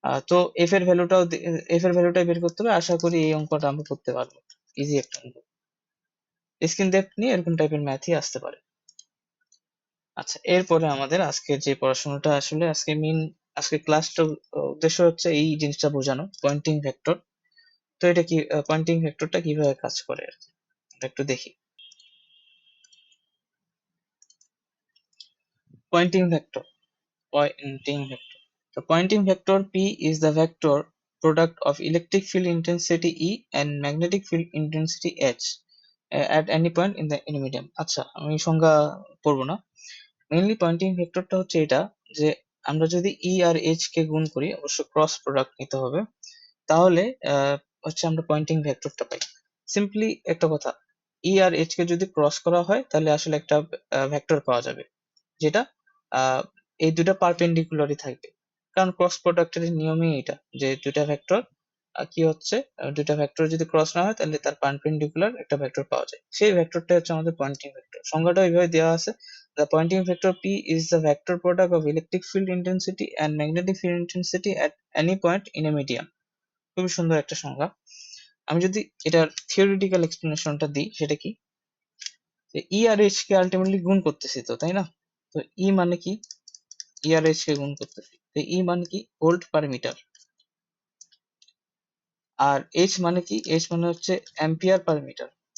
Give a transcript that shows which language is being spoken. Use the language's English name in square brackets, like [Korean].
[Bangla] তো এফ এর ভ্যালুটাই বের করতে হবে, আশা করি এই অঙ্কটা আমরা করতে পারবো, ইজি একটা অঙ্ক, স্কিন ডেপথ নিয়ে এরকম টাইপের ম্যাথই আসতে পারে। আচ্ছা, এরপরে আমাদের আজকের যে পড়াশোনাটা, আসলে আজকে ক্লাসটার উদ্দেশ্য হচ্ছে এই জিনিসটা বোঝানো, পয়েন্টিং ভেক্টর। তো এটা কি, পয়েন্টিং ভেক্টরটা কিভাবে কাজ করে আর কি, আমরা একটু দেখি। [English] Pointing vector, pointing vector, the pointing vector P is the vector product of electric field intensity E and magnetic field intensity H at any point in the medium। [Bangla] আচ্ছা, আমি সংজ্ঞা পড়বো না, মেইনলি পয়েন্টিং ভেক্টরটা হচ্ছে এটা যে আমরা যদি ই আর এইচ কে গুণ করি, অবশ্য ক্রস প্রোডাক্ট নিতে হবে, তাহলে হচ্ছে আমরা পয়েন্টিং ভেক্টরটা পাই। সিম্পলি একটা কথা, ই আর এইচ কে যদি ক্রস করা হয় তাহলে আসলে একটা ভেক্টর পাওয়া যাবে, যেটা আহ, এই দুটো পারপেন্ডিকুলারই থাকবে, কারণ ক্রস প্রোডাক্টের নিয়মই এটা যে দুটা ভেক্টর কি হচ্ছে, দুইটা ভেক্টর যদি ক্রস না হয় তাহলে তার পারপেন্ডিকুলার একটা ভেক্টর পাওয়া যায়, সেই ভেক্টরটা হচ্ছে আমাদের পয়েন্টিং ভেক্টর। সংজ্ঞাটা এইভাবে দেওয়া আছে, [English] the pointing vector P is the vector product of electric field intensity and magnetic field intensity at any point in a medium। [Bangla] খুবই সুন্দর একটা সংজ্ঞা। আমি যদি এটার থিওরিটিক্যাল এক্সপ্লেনেশনটা দিই, সেটা কি, ই আর এইচ কে আলটিমেটলি গুণ করতেছি তো, তাই না? তো ই মানে কি, ই আর এইচ কে গুণ করতেছি, তো ই মানে কি ভোল্ট পার মিটার, আর এইচ মানে কি, এইচ মানে হচ্ছে অ্যাম্পিয়ার পার মিটার।